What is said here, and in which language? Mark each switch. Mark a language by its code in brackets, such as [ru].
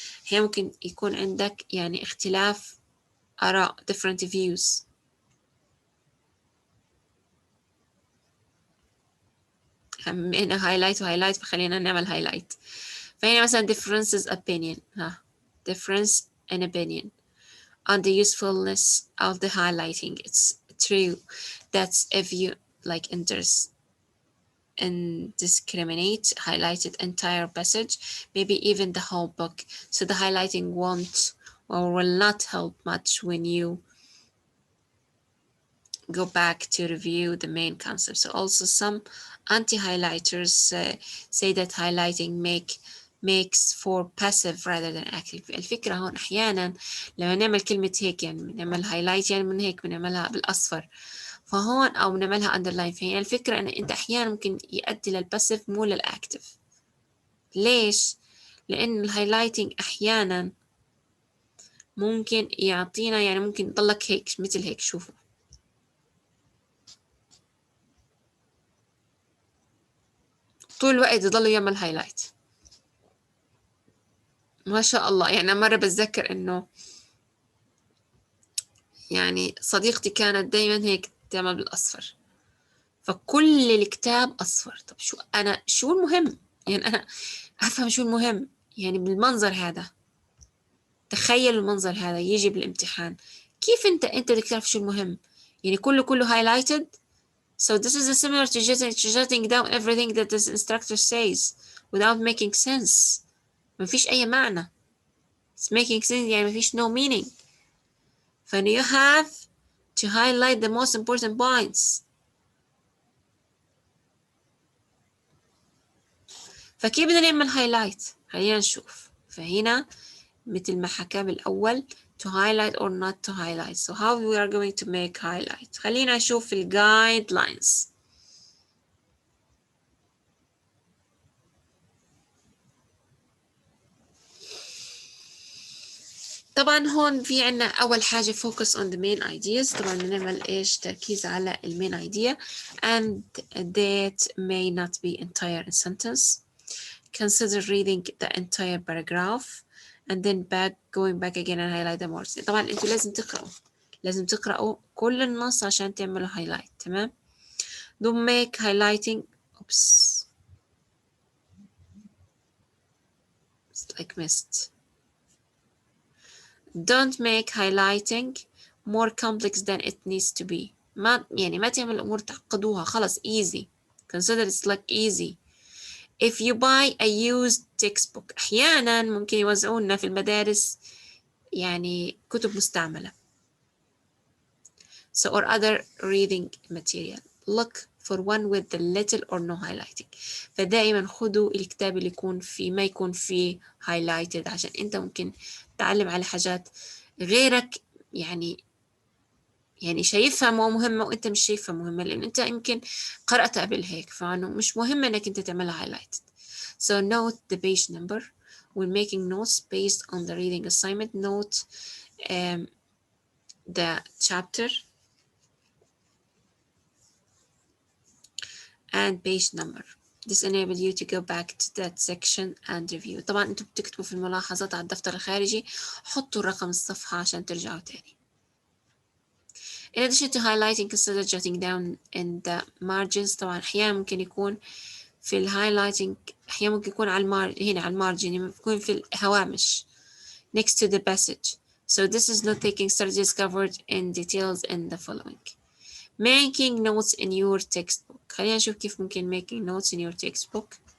[ar] أحيانا ممكن يكون عندك يعني اختلاف آراء [en] different views. [ar] هنا highlight وhighlight فخلينا نعمل highlight. فهنا مثلا [en] differences opinion difference in opinion on the usefulness of the highlighting. It's true that if you like indiscriminate highlighted entire passage, maybe even the whole book, so the highlighting won't or will not help much when you go back to review the main concept. So also some anti-highlighters say that highlighting makes for passive rather than active. [ar] الفكرة هون أحيانا لما نعمل كلمة هيك يعني بنعمل highlight يعني من هيك بنعملها بالأصفر فهون أو بنعملها underline. فهي الفكرة إن أنت أحيانا ممكن يؤدي للباسيف مو للأكتف. ليش؟ لأن الهايلايتنج أحيانا ممكن يعطينا يعني ممكن يضلك هيك مثل هيك. شوفوا طول الوقت يضل يعمل هايلايت ما شاء الله. يعني مرة بتذكر إنه يعني صديقتي كانت دايما هيك تعمل بالأصفر فكل الكتاب أصفر. طب شو المهم؟ يعني أنا أفهم شو المهم يعني بالمنظر هذا. تخيل المنظر هذا يجي بالامتحان كيف أنت بدك تعرف شو المهم؟ يعني كله highlighted. [en] So this is similar to jotting down everything that the instructor says without making sense. [ar] ما فيش أي معنى. [en] It's making sense [ar] يعني ما فيش [en] no meaning. [ar] فإن [en] you have to highlight the most important points. [ar] فكيف بدنا نعمل highlight؟ خلينا نشوف. فهنا مثل ما حكى بالأول [en] to highlight or not to highlight. So how we are going to make highlight. [ar] خلينا نشوف ال guidelines. طبعا هون في عنا أول حاجة [en] focus on the main ideas. [ar] طبعا بنعمل إيش تركيز على ال [en] main idea and that may not be entire in sentence. Consider reading the entire paragraph and then going back again and highlight the words. [ar] طبعا انتوا لازم تقرأوا كل النص عشان تعملوا highlight. تمام. [en] Don't make highlighting oops it's like missed. Don't make highlighting more complex than it needs to be. [ar] ما تعمل الأمور تعقدوها. خلاص easy. [en] Consider it's like easy. If you buy a used textbook [ar] أحيانا ممكن يوزعونا في المدارس يعني كتب مستعملة. [en] So or other reading material. Look for one with the little or no highlighting. [ar] فدائما خدوا الكتاب اللي ما يكون فيه highlighted عشان انت ممكن تعلم على حاجات غيرك يعني يعني شايفها مو مهمة وأنت مش شايفها مهمة، لأن أنت يمكن قرأت قبل هيك، فإنه مش مهم إنك أنت تعملها highlighted. [en] So note the page number when making notes based on the reading assignment. Note the chapter and page number. This enables you to go back to that section and review. [ar] طبعا انتوا بتكتبوا في الملاحظات على الدفتر الخارجي، حطوا رقم الصفحة عشان ترجعوا تاني. [en] In addition to highlighting, consider jotting down in the margins. [ar] طبعا أحيانا ممكن يكون في الهايلايتنج، أحيانا ممكن يكون على هنا على المارجن، يكون في الهوامش [en] next to the passage. So this is not taking strategies covered in details in the following. Making notes in your textbook. [ar] خلينا نشوف كيف ممكن [en] making notes in your textbook.